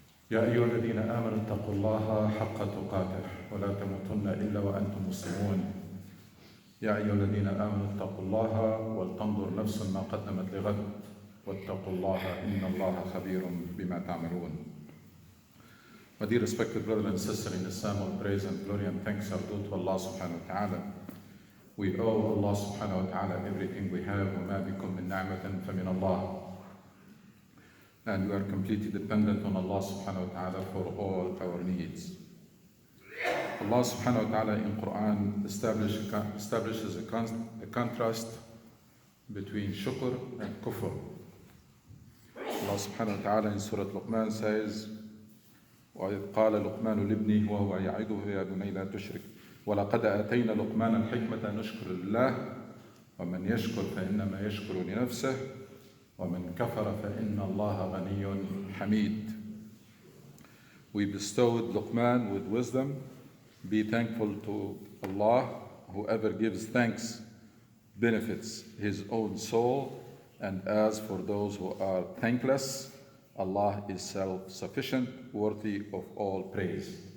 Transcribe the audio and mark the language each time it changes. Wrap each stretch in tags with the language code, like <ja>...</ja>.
<ar>يا أيها الذين آمنوا اتقوا الله حق تقاته ولا تموتن إلا وأنتم مسلمون. يا أيها الذين آمنوا اتقوا الله ولتنظر نفس ما قدمت لغد واتقوا الله إن الله خبير بما تعملون.</ar> <en>My dear respected brother and sister in Islam, all praise and glory and thanks are due to Allah subhanahu wa ta'ala. We owe Allah subhanahu wa ta'ala everything we have.</en> <ar>وَمَا بِكُم مِّن نِعْمَةٍ فَمِنَ اللَّهِ.</ar> <en>And we are completely dependent on Allah subhanahu wa ta'ala for all our needs. Allah subhanahu wa ta'ala in Quran establishes a contrast between shukr and kufr. Allah subhanahu wa ta'ala in Surah Luqman says,</en> <ar>وَإِذْ قَالَ لُقْمَانُ لِابْنِهِ وَهُوَ يَعِظُهُ يَا بُنَيَّ لَا تُشْرِكْ وَلَقَدْ آتَيْنَا لُقْمَانَ الْحِكْمَةَ نُشْكُرُ لِلَّهِ وَمَنْ يَشْكُرْ فَإِنَّمَا يَشْكُرُ لِنَفْسِهِ وَمَنْ كَفَرَ فَإِنَّ اللَّهَ غَنِيٌّ حَمِيدٌ.</ar> <en>We bestowed Luqman with wisdom. Be thankful to Allah. Whoever gives thanks benefits his own soul. And as for those who are thankless, Allah is self-sufficient, worthy of all praise.</en>